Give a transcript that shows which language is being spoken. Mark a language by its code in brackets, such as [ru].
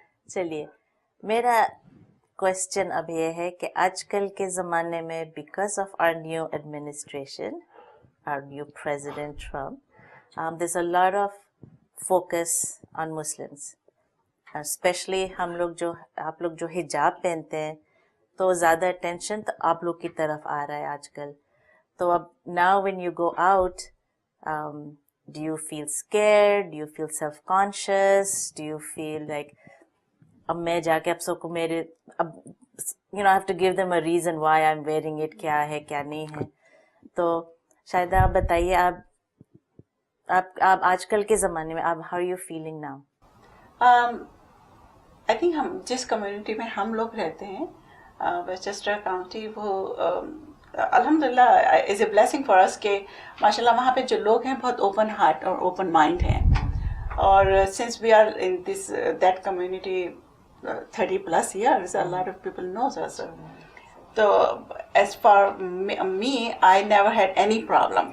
[hi] चलिए, मेरा क्वेश्चन अब ये है कि आजकल के ज़माने में [en] because of our new administration, our new President Trump, there's a lot of focus on Muslims, [hi] especially आप लोग जो हिजाब पहनते हैं, तो ज़्यादा attention तो आप लोग की तरफ आ रहा है आजकल. तो अब [en] now when you go out, do you feel scared? Do you feel self-conscious? Do you feel like [hi] अब मैं जाके आप सबको मेरे अब [en] I have to give them a reason why I'm wearing it, [hi] क्या है क्या नहीं है. तो शायद आप बताइए, आप आजकल के ज़माने में आप [en] how are you feeling now? I think [hi] हम जिस कम्युनिटी में हम लोग रहते हैं, वेस्टचेस्टर काउंटी, वो अल्हम्दुलिल्लाह [en] is a blessing for us [hi] कि माशाल्लाह वहाँ पे जो लोग हैं बहुत ओपन हार्ट और ओपन माइंड हैं. [en] और since we are in this that community 30+ years, a lot of people knows us. So as for me, I never had any problem.